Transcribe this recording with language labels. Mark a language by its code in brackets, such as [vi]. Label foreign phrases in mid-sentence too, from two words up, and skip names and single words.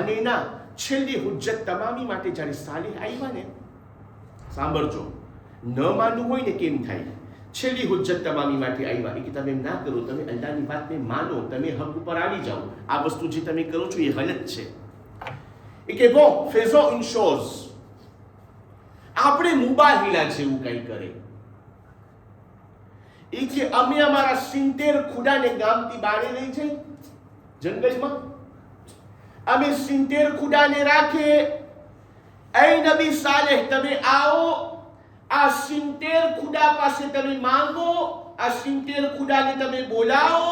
[gu] છેલ્લી હુજ્જત તમામી માટે જ્યારે સાલેહ આવ્યા ને, સાંભળજો, ન માનવું હોય ને કેમ થાય? છેલ્લી હુજ્જત તમામી માટે આવ્યા કે તમે એમ ના કરો, તમે અલ્લાહની વાતને માનો, તમે હક ઉપર આવી જાઓ. આ વસ્તુ જે તમે કરો છો એ ગલત છે. એ કે [fr] bon, faisons une chose, [gu] આપણે મુબાહિલા જેવું કંઈ કરે. એ કે અમે અમારા 70 ખુડાને ગામથી બારે લઈ જઈ જંગલમાં, અમે 70 ખુડાને રાખે. એ નબી સાલેહ, તમે આવો, આ 70 ખુદા પાસે તમે માંગો, આ 70 ખુદાને તમે બોલાવો.